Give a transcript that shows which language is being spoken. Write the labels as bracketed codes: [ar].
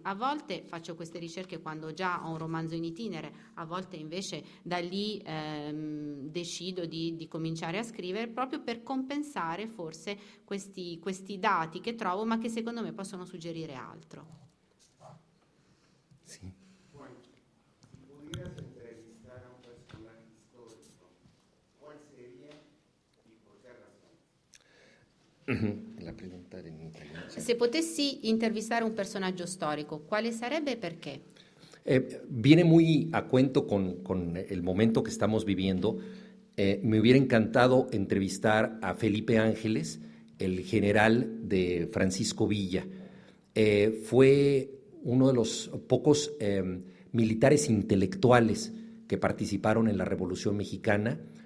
[it] A volte faccio queste ricerche quando già ho un romanzo in itinere, a volte invece da lì decido di cominciare a scrivere proprio per compensare forse questi dati che trovo, ma che secondo me possono suggerire altro. Sì. [es] ¿Pudieras entrevistar a un personaje histórico? ¿Cuál sería y por qué razón? La pregunta era [it] in italiano. Se potessi intervistare un personaggio storico, quale sarebbe e perché? [es] Viene muy a cuento con el momento que estamos viviendo. Me hubiera encantado entrevistar a Felipe Ángeles, el general de Francisco Villa. Fue uno de los pocos militares intelectuales que participaron en la Revolución Mexicana.